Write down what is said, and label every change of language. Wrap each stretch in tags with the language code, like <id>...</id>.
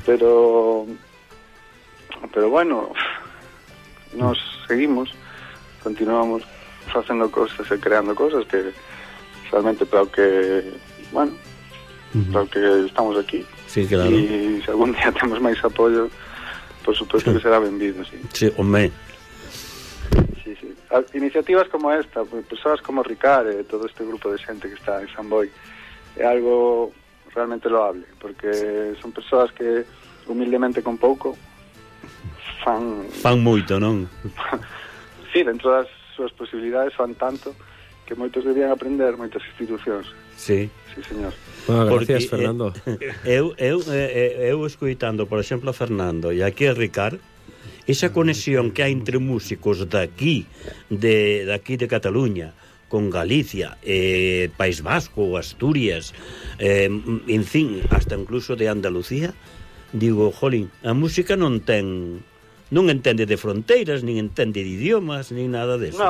<es>Pero bueno, nos seguimos.</es> <gl>Continuamos facendo cosas e creando cosas que realmente para o que, bueno, para o que estamos aquí.</gl> <es>Sí, claro.</es> <gl>E se algún día temos máis apoio, por supuesto que será benvido, sí.</gl> <es>Sí, hombre. iniciativas como esta, personas como Ricard, todo este grupo de gente que está en San Boi, es algo realmente loable, porque sí, son personas que humildemente con poco fan</es> <gl>moito, ¿no? Sí, dentro das súas posibilidades fan tanto que moitos debían aprender, moitas institucións. Sí. Sí, señor.</gl> <es>Bueno, gracias, porque, Fernando.</es> <gl>Eu escuitando, por exemplo, a Fernando e aquí a Ricard, esa conexión que hai entre músicos daqui, de Cataluña, con Galicia, País Vasco, Asturias, en fin, hasta incluso de Andalucía, digo, jolín, a música non ten, non entende de fronteiras, nin entende de idiomas, nin nada de eso.</gl>